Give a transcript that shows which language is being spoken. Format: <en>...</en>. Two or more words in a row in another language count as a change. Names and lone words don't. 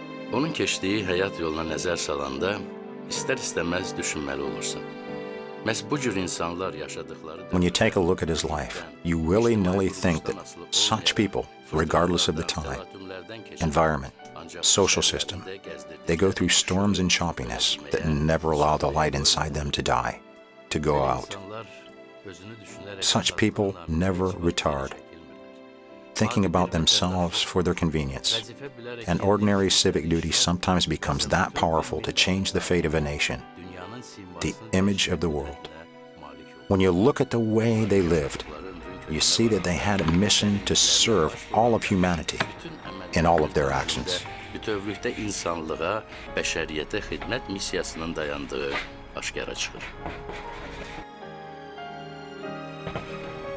<az>Onun keçdiyi həyat yoluna nəzər salanda istər-istəməz düşünməli olursan. Məhz bu cür insanlar yaşadıkları...</az> <en>When you take a look at his life, you willy-nilly think that such people, regardless of the time, environment, social system, they go through storms and choppiness that never allow the light inside them to die, to go out. Such people never retard, thinking about themselves for their convenience. And ordinary civic duty sometimes becomes that powerful to change the fate of a nation, the image of the world. When you look at the way they lived, you see that they had a mission to serve all of humanity in all of their actions.</en> <az>Bütövlükdə insanlığa, bəşəriyyətə xidmət missiyasının dayandığı aşkara çıxır.</az>